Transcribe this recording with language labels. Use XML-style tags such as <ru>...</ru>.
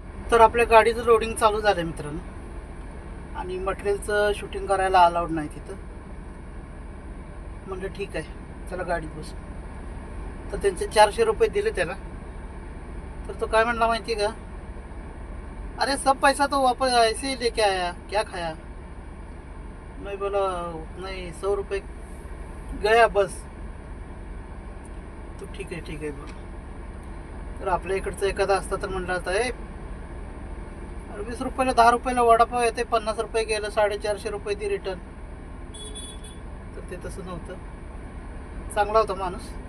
<mr>तर आपल्या गाडीचं लोडिंग चालू झालं मित्रांनो. आणि मटेरियलचं शूटिंग करायला अलाउड नाही तिथं. म्हणलं ठीक आहे, चला गाडीत बस. तर त्यांचे 400 रुपये दिले त्याला. तर तो काय म्हणला माहिती का,</mr> <hi>अरे सब पैसा तो वापस ऐसे ही लेके आया, क्या खाया. मैं बोला नहीं, 100 रुपये गया बस.</hi> <mr>तो ठीक आहे बोला. तर आपल्या इकडचं एखादा असता तर म्हणलं असता, 20 रुपयाला 10 रुपयाला वडापाव येते, 50 रुपये गेलं, 450 रुपये दी रिटर्न. तर ते तसं नव्हतं. चांगला होता माणूस.</mr>